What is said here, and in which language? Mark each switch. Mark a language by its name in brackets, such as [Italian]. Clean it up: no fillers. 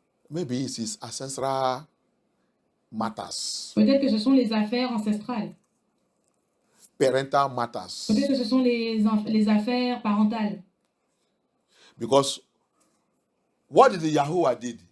[English] Maybe it's his ancestral matters, [French] Peut-être que ce sont les affaires ancestrales. [English] parental matters. [French] Peut-être que ce sont les affaires parentales. [English] Because what did the Yahuwah did